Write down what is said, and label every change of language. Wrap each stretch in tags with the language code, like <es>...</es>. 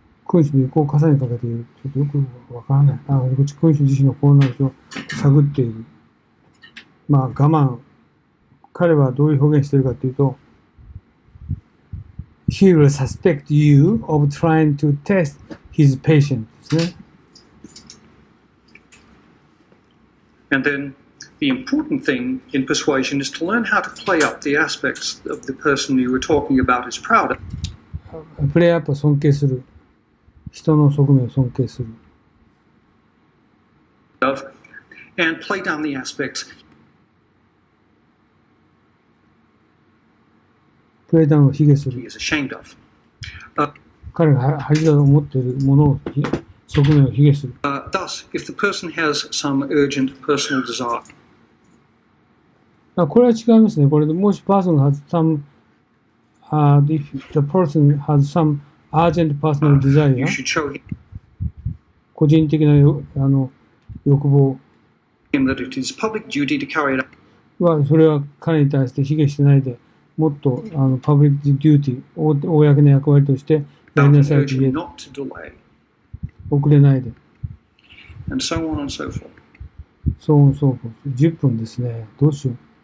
<ja>君主の意向を重ねかけている。ちょっとよくわからない。こっち君主自身の心の内を探っている。我慢。彼はどういう表現しているかというと、</ja> <en>He will suspect you of trying to test his patience</en> <ja>ですね。</ja> <en>And then the important thing in persuasion is to learn how to play up the aspects of the person you were talking about is proud of.</en> <ja>プレイアップを尊敬する。人の側面を尊敬する。</ja> <en>And play down the aspects</en> <ja>プレイダウンを卑下す</ja> <en>he</en> <ja>る。</ja> <en>is ashamed of.</en> <ja>彼が恥だと思っているものを、側面を卑下する。</ja> <en>Thus, if the person has some urgent personal desire,</en> <ja>これは違いますね。これでもし</ja> <en>person has some, if the person has some urgent personal you desire, should show</en> <ja>個人的な欲望</ja> <en>him that it is public duty to carry it out.</en> <ja>は、それは彼に対して卑下してないで、もっとパブリックデューティー、公の役割としてやりなさいと</ja> <en>urge</en> <ja>言え</ja> <en>him not to delay,</en> <ja>遅れないで。</ja> <en>and so on and so forth.</en> <ja>そうそう。10分ですね。どうしよう。</ja>